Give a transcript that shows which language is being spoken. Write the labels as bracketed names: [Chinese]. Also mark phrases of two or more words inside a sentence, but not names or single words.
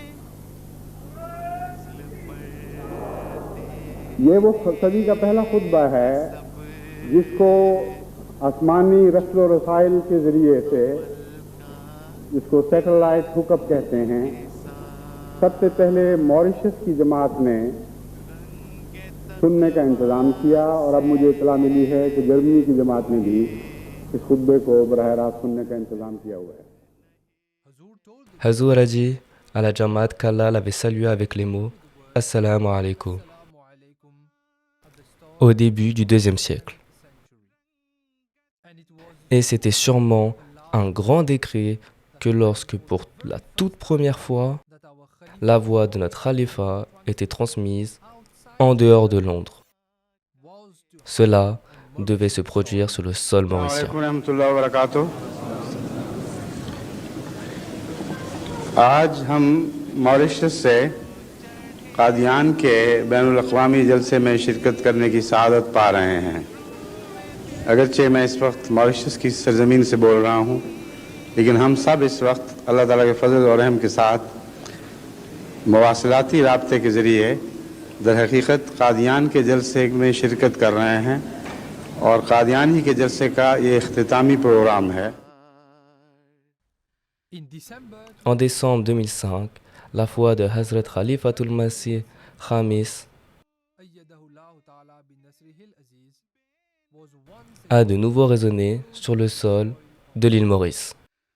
[Urdu] یہ وہ صدی کا پہلا خطبہ ہے جس کو آسمانی رسل و رسائل کے ذریعے سے، جس کو [English] satellite hookup [Urdu] کہتے ہیں، سب سے پہلے ماریشس کی جماعت نے سننے کا انتظام کیا اور اب مجھے اطلاع ملی ہے کہ جرمنی کی جماعت نے بھی اس خطبے کو براہ راست سننے کا انتظام کیا ہوا ہے. [French] Hazour a dit à la Jamaat qu'Allah l'avait salué avec les mots « [Arabic] السلام علیکم [French] » au début du IIe siècle. Et c'était sûrement un grand décret que lorsque pour la toute première fois, la voix de notre khalifa était transmise en dehors de Londres. Cela devait se produire sur le sol mauricien. [Urdu] آج ہم ماریشس سے قادیان کے بین الاقوامی جلسے میں شرکت کرنے کی سعادت پا رہے ہیں. اگرچہ میں اس وقت ماریشس کی سرزمین سے بول رہا ہوں، لیکن ہم سب اس وقت اللہ تعالیٰ کے فضل اور رحم کے ساتھ مواصلاتی رابطے کے ذریعے در حقیقت قادیان کے جلسے میں شرکت کر رہے ہیں اور قادیان ہی کے جلسے کا یہ اختتامی پروگرام ہے. [French] En décembre 2005, la foi de Hazrat Khalifatul Masih Khamis a de nouveau résonné sur le sol de l'île Maurice.